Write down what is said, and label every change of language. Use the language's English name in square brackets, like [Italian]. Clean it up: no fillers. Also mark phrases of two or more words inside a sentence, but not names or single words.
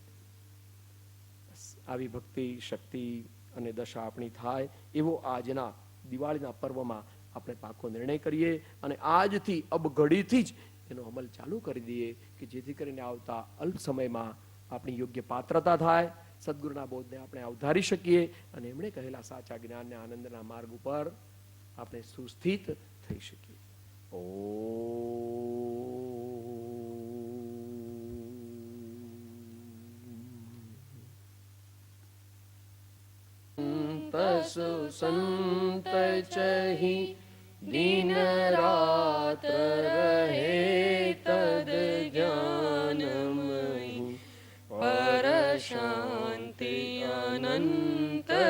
[Gujarati] આવી ભક્તિ, શક્તિ અને દશા આપણી થાય એવો આજના દિવાળીના પર્વમાં આપણે પાકો નિર્ણય કરીએ અને આજથી ઘડીથી જ એનો અમલ ચાલુ કરી દઈએ કે જેથી કરીને આવતા અલ્પ સમયમાં આપણી યોગ્ય પાત્રતા થાય, સદગુરુના બોધને આપણે અવધારી શકીએ અને એમણે કહેલા સાચા જ્ઞાનને આનંદના માર્ગ ઉપર આપણે સુસ્થિત થઈ શકીએ. [Hindi] पशु संत चहि दिन रात रहे तद ज्ञानमयि पर शांति अनंत